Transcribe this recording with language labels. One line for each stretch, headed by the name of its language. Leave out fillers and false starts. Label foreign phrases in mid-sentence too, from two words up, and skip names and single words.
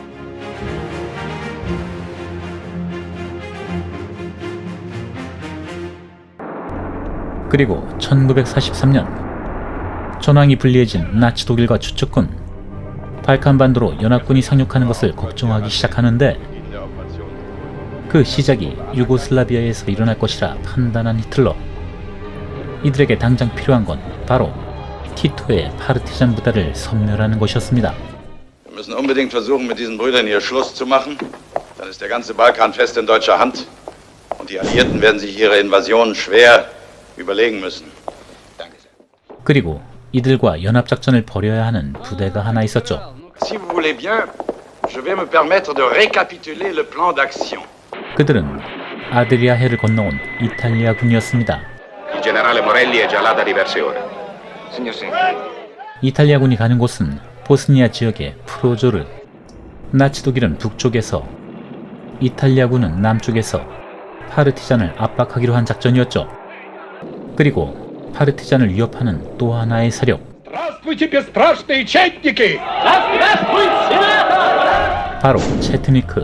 Korean: 그리고 1943년 전황이 불리해진 나치 독일과 추축군, 발칸반도로 연합군이 상륙하는 것을 걱정하기 시작하는데, 그 시작이 유고슬라비아에서 일어날 것이라 판단한 히틀러. 이들에게 당장 필요한 건 바로 티토의 파르티잔 부대를 섬멸하는 것이었습니다.
German: Wir müssen unbedingt versuchen, mit diesen Brüdern hier Schluss zu machen. Dann ist der ganze Balkan fest in deutscher Hand. Und die Alliierten werden sich ihre Invasion schwer überlegen müssen. Danke sehr.
Korean: 그리고 이들과 연합작전을 벌여야 하는 부대가 하나 있었죠.
French: Si vous voulez bien, je vais me permettre de récapituler le plan d'action.
Korean: 그들은 아드리아해를 건너온 이탈리아 군이었습니다.
Italian: Il generale Morelli è già là da diverse ore. Signor Sen.
Korean: 이탈리아 군이 가는 곳은 보스니아 지역의 프로조르. 나치 독일은 북쪽에서, 이탈리아 군은 남쪽에서 파르티잔을 압박하기로 한 작전이었죠. 그리고 파르티잔을 위협하는 또 하나의 세력, 바로 체트니크.